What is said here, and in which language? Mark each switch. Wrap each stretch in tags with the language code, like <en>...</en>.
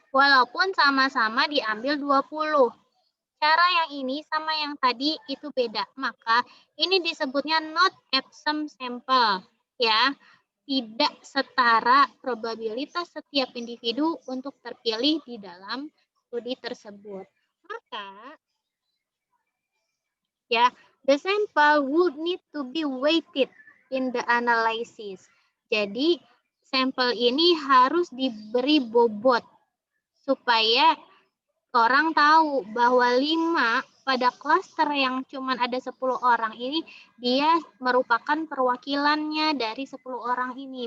<id>Walaupun sama-sama diambil 20. Cara yang ini sama yang tadi itu beda. Maka ini disebutnya not Epsom sample. Ya, tidak setara probabilitas setiap individu untuk terpilih di dalam studi tersebut. Maka ya,</id> <en>the sample would need to be weighted in the analysis.</en> <id>Jadi sampel ini harus diberi bobot supaya orang tahu bahwa 5 pada klaster yang cuma ada 10 orang ini dia merupakan perwakilannya dari 10 orang ini.</id>